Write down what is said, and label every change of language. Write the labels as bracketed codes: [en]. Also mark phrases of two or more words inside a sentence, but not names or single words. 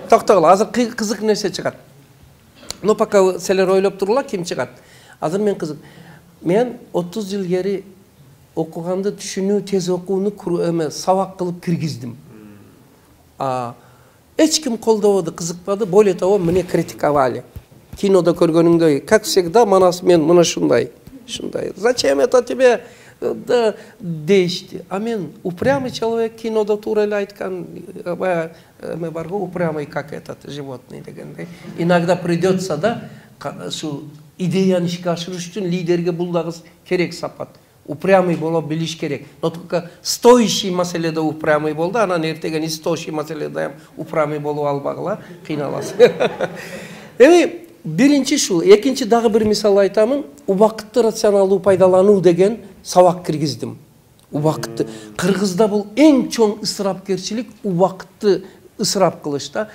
[ky] Токтогула, азыр кызык нерсе чыгат. [ru] Но пока [ky] силер ойлоп тургула, ким чыгат? Азыр мен кызык. Мен 30 жыл кери окуганды түшүнүү, тез окууну сабак кылып киргиздим. Эч ким колдободу, кызыкпады, [ru] более того, мне критиковали. [ky] Кинода көргөнүңдөй, [ru] как всегда, [ky] манас мен мына шундай. [ru] Зачем это тебе? Да, дейшти. А мен упрямый человек, [ky] кинода туура эле айткан, эме барго, [ru] упрямый как этот животный дегендей. Иногда придется, [ky] да, шу идеяны ишке ашырыш үчүн лидерге бул дагы керек сапат. Упрямый боло билиш керек. [ru] Но только стоящий [ky] маселеде упрямый болду, анан эртеге [ru] не стоящий [ky] маселеде упрямый болуп албагыла, кыйналасың. Эми биринчи шу, экинчи дагы бир мисал айтамын. Убакытты рационалдуу пайдалануу деген сабак киргиздим. Убакытты. Кыргызда бул эң чоң ысырапкерчилик, убакытты ысырап кылышта.